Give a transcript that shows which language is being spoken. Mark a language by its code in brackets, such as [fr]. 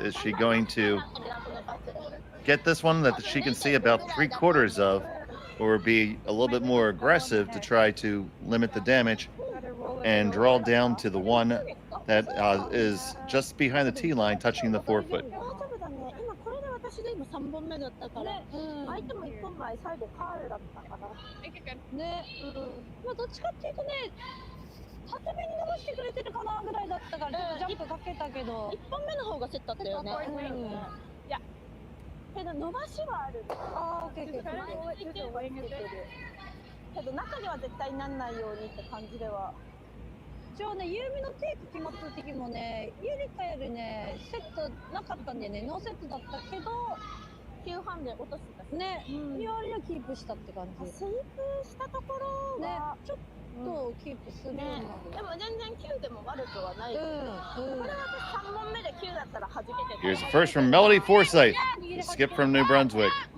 [en] Is she going to get this one that she can see about 3/4 of or be a little bit more aggressive to try to limit the damage and draw down to the one that is just behind the tee line, touching the forefoot. [ja] 大丈夫だね。今これで私で今3本目だったから、相手も1本前最後カールだったから。ね、まあどっちかっていうとね、縦目に伸ばしてくれてるかなぐらいだったから、ジャンプかけたけど、1本目の方が競ったったよね。いや、けど伸ばしはある。ああ、オッケーオッケー。けど中には絶対なんないようにって感じでは。一応ね、ユーミのテイク決まった時もね、ユリカよりね、セットなかったんでね、ノーセットだったけど、9半で落としてたね。ユアリはキープしたって感じ。スイープしたところは、ね、ちょっとキープするようになる。でも全然9でも悪くはない。これは私3本目で9だったら弾けてた。 [en] Here's the first from Melodie Forsythe, the skip from New Brunswick.